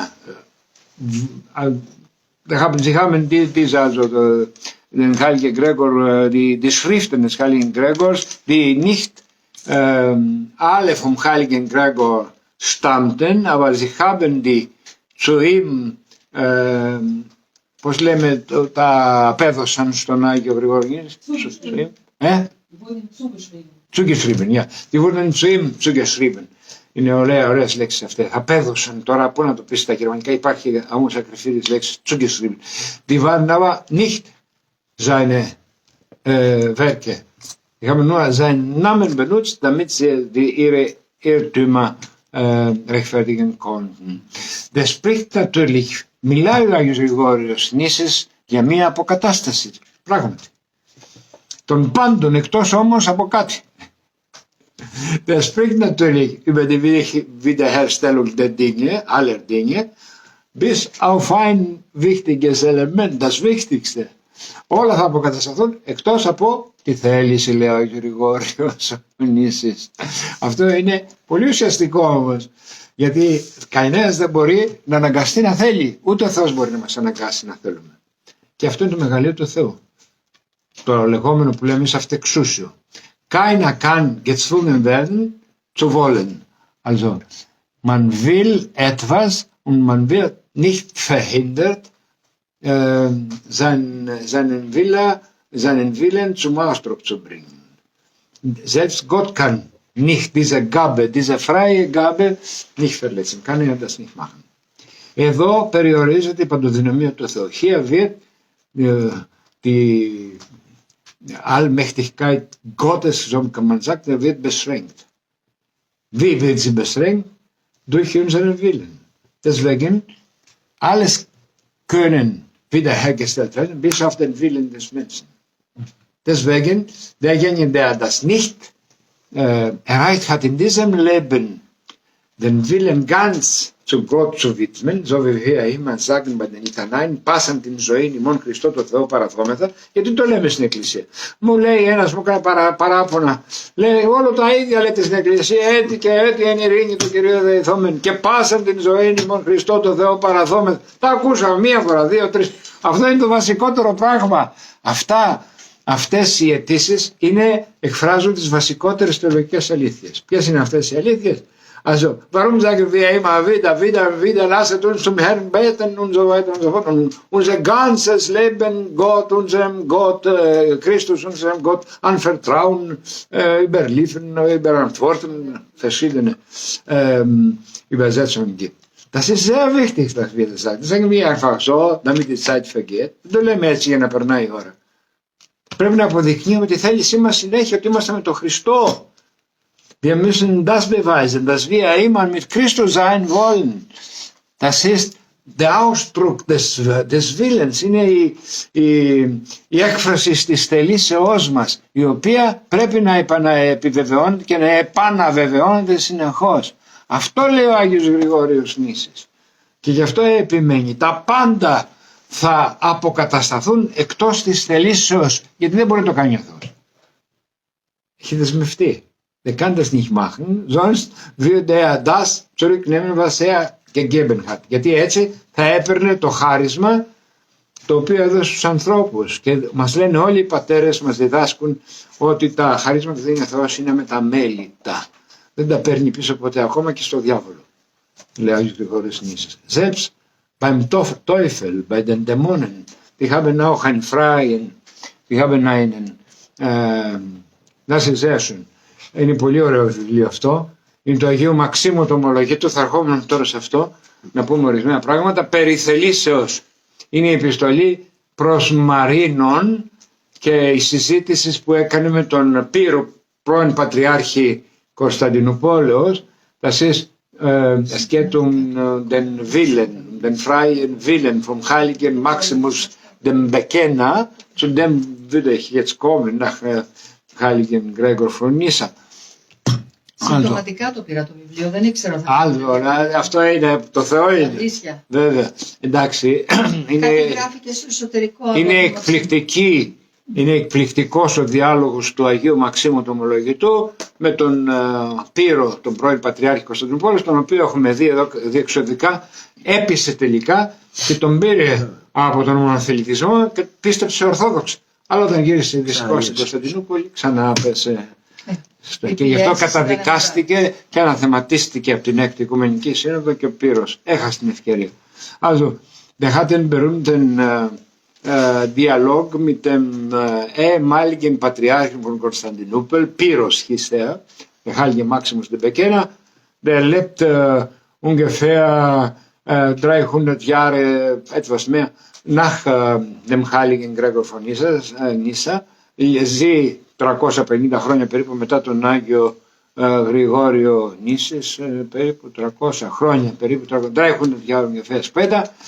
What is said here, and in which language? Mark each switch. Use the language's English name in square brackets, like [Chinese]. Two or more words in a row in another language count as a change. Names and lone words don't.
[German] Sie haben den heiligen Gregor, die Schriften des heiligen Gregors, die nicht alle vom heiligen Gregor stammten, aber sie haben die zu ihm, [Greek] πώς λέμε, τα απέδωσαν στον Άγιο Γρηγόρη. [German] Zugeschrieben, ja. Die wurden zu ihm zugeschrieben. [Greek] Είναι ωραίες λέξεις αυτές. Απέδωσαν τώρα, πού να το πεις στα γερμανικά, υπάρχει όμως ακριβή λέξη, [German] zugeschrieben. Die waren aber nicht seine Werke. Die haben nur seinen Namen benutzt, damit sie ihre Irrtümer rechtfertigen konnten. Das spricht natürlich, [Greek] μιλάει ο Άγιος Γρηγόριος Νήσης για μια αποκατάσταση, πράγματι. Των πάντων, εκτός όμως από κάτι. [German] Das spricht natürlich über die Wiederherstellung der Dinge, aller Dinge, bis auf ein wichtiges Element, das Wichtigste. [Greek] Όλα θα αποκατασταθούν εκτός από τη θέληση, λέει ο Άγιος Γρηγόριος Νήσης. Αυτό είναι πολύ ουσιαστικό όμως, γιατί κανένας δεν μπορεί να αναγκαστεί να θέλει, ούτε ο Θεός μπορεί να μας αναγκάσει να θέλουμε. Και αυτό είναι το μεγαλείο του Θεού. Το λεγόμενο που λέμε σε αυτεξούσιο. [German] Keiner kann gezwungen werden zu wollen. Also, man will etwas und man wird nicht verhindert, seinen Willen zum Ausdruck zu bringen. Selbst Gott kann nicht diese Gabe, diese freie Gabe nicht verletzen. Kann er das nicht machen. [Greek] Εδώ περιορίζεται η παντοδυναμία του Θεού. [German] Hier wird die Allmächtigkeit Gottes, so kann man sagen, wird beschränkt. Wie wird sie beschränkt? Durch unseren Willen. Deswegen, alles können wiederhergestellt werden, bis auf den Willen des Menschen. Deswegen, derjenige, der das nicht erreicht hat in diesem Leben, den Willen ganz zu Gott zu widmen, so wie wir immer sagen bei den Λιτανάιν, [Greek] πάσαν την ζωή ημών Χριστό το Θεό παραθόμεθα, γιατί το λέμε στην Εκκλησία. Μου λέει ένας, μου έκανε παράπονα, λέει όλο τα ίδια λέτε στην Εκκλησία, έτη και έτη εν ειρήνη του Κυρίου δεηθόμεν και πάσαν την ζωή ημών Χριστό το Θεό παραθόμεθα. Τα ακούσαμε μία φορά, δύο, τρεις. Αυτό είναι το βασικότερο πράγμα. Αυτές οι αιτήσεις εκφράζουν τις βασικότερες θεολογικές αλήθειες. Ποιες είναι αυτές οι αλήθειες? [German] Also, warum sagen wir immer wieder, lasset uns zum Herrn beten und so weiter und so fort. Und unser ganzes Leben unserem Gott, Christus, unserem Gott anvertrauen, überliefern, überantworten, verschiedene Übersetzungen gibt. Das ist sehr wichtig, dass wir das sagen. Das sagen wir einfach so, damit die Zeit vergeht. Δεν το λέμε έτσι για να περνάει η ώρα. Πρέπει να αποδεικνύουμε τη θέλησή μας συνέχεια, ότι είμαστε με τον Χριστό. Wir müssen das beweisen, dass wir immer mit Christus sein wollen. Das ist der Ausdruck des Willens, [Greek] είναι η έκφραση της θελήσεώς μας, η οποία πρέπει να επιβεβαιώνεται και να επαναβεβαιώνεται συνεχώς. Αυτό λέει ο Άγιος Γρηγόριος Νήσης. Και γι' αυτό επιμένει. Τα πάντα θα αποκατασταθούν εκτός της θελήσεως, γιατί δεν μπορεί να το κάνει ο Θεός. Έχει δεσμευτεί. [German] Er kann das nicht machen, sonst würde er das zurücknehmen, was er gegeben hat. [Greek] Γιατί έτσι θα έπαιρνε το χάρισμα το οποίο έδωσε στους ανθρώπους. Και μας λένε όλοι οι πατέρες, μας διδάσκουν ότι τα χαρίσματα που δίνει ο Θεός είναι μεταμέλητα. Δεν τα παίρνει πίσω ποτέ, ακόμα και στο διάβολο. Λέει ο Άγιος Γρηγόριος Νήσης. [German] Selbst beim Teufel, bei den Dämonen, die haben auch einen freien, die haben einen, das ist sehr schön. [Greek] Είναι πολύ ωραίο βιβλίο αυτό. Είναι το Αγίου Μαξίμου το Ομολογήτου. Θα ερχόμουν τώρα σε αυτό να πούμε ορισμένα πράγματα. Περί θελήσεως είναι η επιστολή προς Μαρίνων και η συζήτηση που έκανε με τον Πύρο, πρώην Πατριάρχη Κωνσταντινούπολεως, [German] Das ist, es geht um den Willen, den freien Willen vom heiligen Maximus, dem Bekenner, zu dem würde ich jetzt kommen, nach heiligen Gregor von Nyssa. [Greek] Συμπτωματικά το πήρα το βιβλίο, δεν ήξερα. Αυτό είναι, το Θεό είναι. Αλήθεια. Βέβαια, εντάξει, Κάτι γράφει και στο εσωτερικό. Είναι εκπληκτικός ο διάλογος του Αγίου Μαξίμου του Ομολογητού με τον Πύρο, τον πρώην Πατριάρχη Κωνσταντινούπολης, τον οποίο έχουμε δει εδώ διεξοδικά, έπεισε τελικά και τον πήρε από τον μονοθελητισμό και πίστεψε Ορθόδοξα. Αλλά όταν γύρισε δυστυχώς στην Κωνσταντινούπολη ξανά έπεσε. Και γι' αυτό καταδικάστηκε και αναθεματίστηκε από την Έκτη Οικουμενική Σύνοδο και ο Πύρος έχασε την ευκαιρία. [German] Also, wir hatten berühmten Dialog mit dem ehemaligen Patriarchen von Konstantinopel, Pyrrhos hieß der heilige Maximus de Bekenner, der lebt ungefähr 300 Jahre, etwas mehr, nach dem heiligen Gregor von Nyssa, [Greek] ζει 350 χρόνια περίπου μετά τον Άγιο Γρηγόριο Νήσης, περίπου 300 χρόνια, περίπου [German] 300 Jahre ungefähr später.